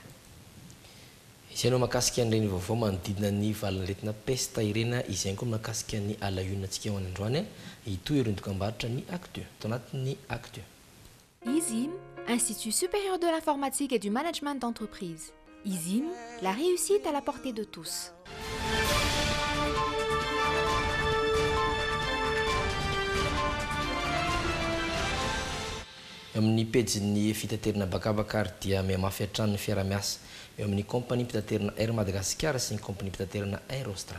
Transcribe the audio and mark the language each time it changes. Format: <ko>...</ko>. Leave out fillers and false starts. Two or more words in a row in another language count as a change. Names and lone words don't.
<mg>Izay no makasika an'ireny vaovao manodidina ny valanaretina pesta irena izay koa makasika ny alahionantsika ao androany itoy ireo dokam-barotra ny Actu tao anatin'ny Actu.</mg> <fr>ISIM, Institut supérieur de l'informatique et du management d'entreprise. ISIM, la réussite à la portée de tous.</fr> <mg>Amin'ny pejin'ny fitaterana bakabaka ary dia mihamafy hatrany ny fiara-miasa eo amin'ny compagnie mpitaterana Air Madagascar sy ny compagnie mpitaterana Air Austral.</mg>